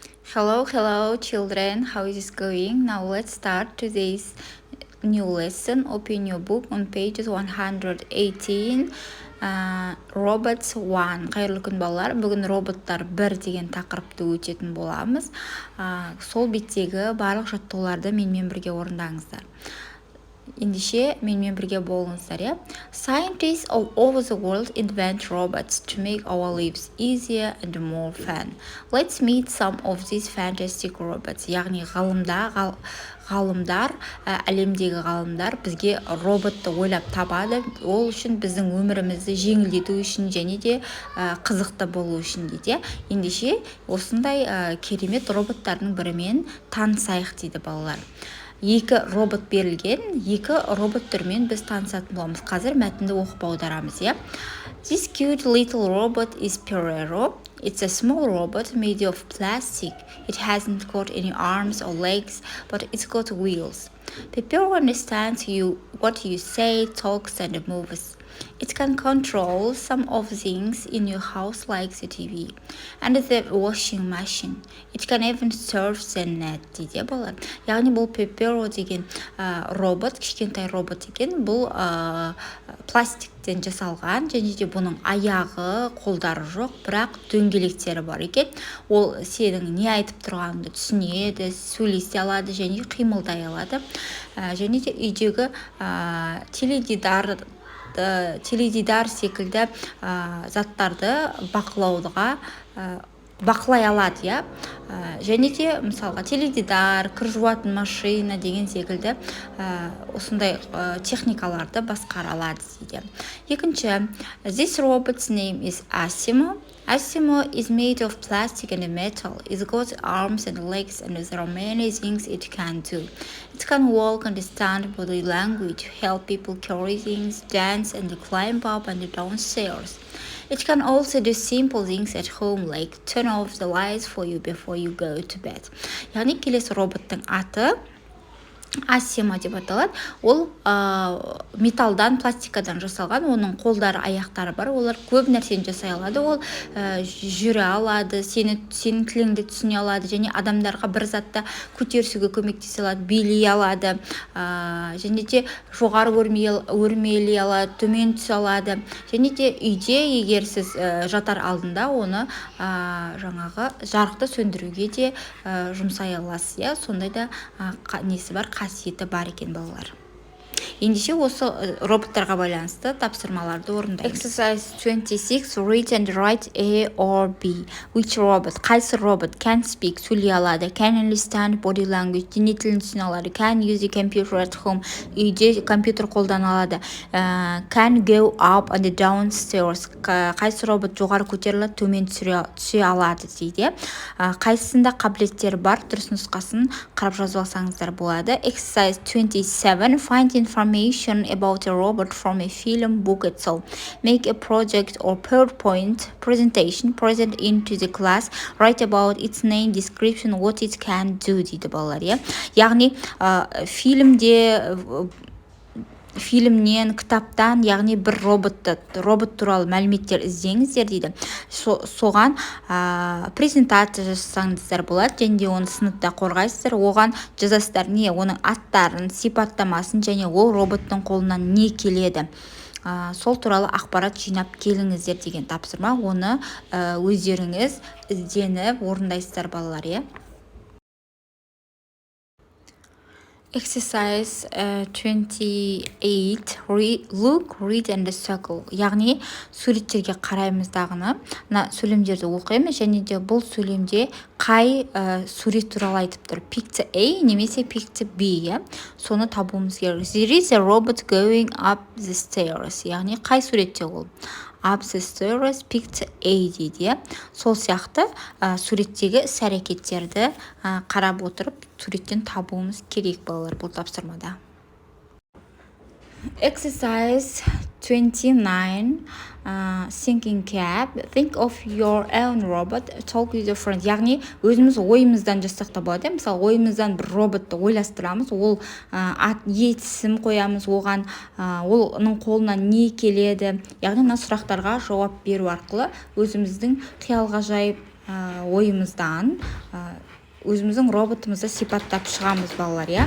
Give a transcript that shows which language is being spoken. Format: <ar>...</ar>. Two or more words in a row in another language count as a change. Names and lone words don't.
<en>Hello, children. How is it going? Now let's start today's new lesson. Open your book on pages 118. Robots 1.</en> <kk>Қайырлы күн балалар. Бүгін роботтар 1 деген тақырыпты өтетін боламыз. Сол беттегі барлық жаттығуларды менімен бірге орындаңыздар. Ендеше менімен бірге болыңыздар, иә?</kk> <en>Scientists all over the world invent robots to make our lives easier and more fun. Let's meet some of these fantastic robots.</en> <kk>Яғни ғалымдар, әлемдегі ғалымдар бізге роботты ойлап табады. Ол үшін біздің өмірімізді жеңілдету үшін және де қызықты болу үшін дейді. Ендеше осындай керемет роботтардың бірімен танысайық дейді балалар. Екі робот берілген, екі робот түрімен біз танысатын боламыз. Қазір мәтінді оқып аударамыз, иә?</kk> <en>This cute little robot is Perero. It's a small robot made of plastic. It hasn't got any arms or legs, but it's got wheels. Pepero understands what you say, talks and moves. It can control some of the things in your house like the TV and the washing machine. It can even surf the net</en> <kk>дейді балалар. Яғни бұл Pepero деген робот, кішкентай робот екен. Бұл пластиктен жасалған, және де бұның аяғы, қолдары жоқ, бірақ дөңгелектері бар екен. Ол сенің не айтып тұрғаныңды түсінеді, сөйлесе алады және қимылдай алады. Және де үйдегі теледидар секілді заттарды бақылай алады, иә? Және де мысалға теледидар, кір жуатын машина деген секілді осындай техникаларды басқара алады дейді. Екінші,</kk> <en>this robot's name is Asimo. Asimo is made of plastic and metal. It's got arms and legs and there are many things it can do. It can walk, understand body language, help people carry things, dance and climb up and down stairs. It can also do simple things at home like turn off the lights for you before you go to bed.</en> <kk>Яғни келесі роботтың аты Асима деп аталады. Ол металдан, пластикадан жасалған, оның қолдары, аяқтары бар. Олар көп нәрсені жасай алады. Ол жүре алады, сенің тіліңді түсіне алады және адамдарға бір затты көтерісуге көмектесе алады, билей алады. Және де жоғары өрмелей алады, төмен түсе алады. Және де үйде егер сіз жатар алдында оны жаңағы жарықты сөндіруге де жұмсай аласыз, иә? Сондай да несі бар, қасиеті бар екен балалар. Ендеше осы роботтарға байланысты тапсырмаларды орындаймыз.</kk> <en>Exercise 26. Read and write A or B. Which robot?</en> <kk>Қайсы робот?</kk> <en>Can speak,</en> <kk>сөйлей алады.</kk> <en>Can understand body language,</en> <kk>дене тілін түсіне алады.</kk> <en>Can use the computer at home,</en> <kk>үйде компьютер қолдана алады.</kk> <en>Can go up and down stairs.</en> <kk>Қайсы робот жоғары көтеріледі, төмен түсе алады дейді. Қайсысында қабілеттері бар? Дұрыс нұсқасын қарап жазып алсаңыздар болады.</kk> <en>Exercise 27. Find information about a robot from a film, book, etc. Make a project or PowerPoint presentation, present into the class. Write about its name, description, what it can do</en> <kk>дейді балалар, иә? Яғни фильмнен, кітаптан, яғни бір робот туралы мәліметтер іздеңіздер дейді. Соған презентация жасаңыздар болады, және де оны сыныпта қорғайсыздар. Оған жазасыздар не, оның аттарын, сипаттамасын және ол роботтың қолынан не келеді. Сол туралы ақпарат жинап келіңіздер деген тапсырма. Оны өздеріңіз ізденіп орындайсыздар балалар, иә?</kk> <en>Exercise 28. Look, read and circle.</en> <kk>Яғни суреттерге қараймыз дағыны. Сөйлемдерді оқимыз және де бұл сөйлемде қай сурет туралы айтып тұр?</kk> <en>Picture A</en> <kk>немесе</kk> <en>picture B,</en> <kk>соны табуымыз керек.</kk> <en>There is a robot going up the stairs.</en> <kk>Яғни қай суретте ол?</kk> <en>Up the stairs, picture A дейді.</en> <kk>Сол сияқты суреттегі іс-әрекеттерді қарап отырып суреттен табуымыз керек балалар бұл тапсырмада.</kk> <en>Exercise 29. Thinking cap. Think of your own robot. Talk with your friend.</en> <kk>Яғни өзіміз ойымыздан жасақ табады. Мысалы, ойымыздан бір роботты ойластырамыз. Ол есім қоямыз, оған оның қолынан не келеді. Яғни мына сұрақтарға жауап беру арқылы өзіміздің қиялға жайып ойымыздан өзіміздің роботымызды сипаттап шығамыз балалар, иә.</kk>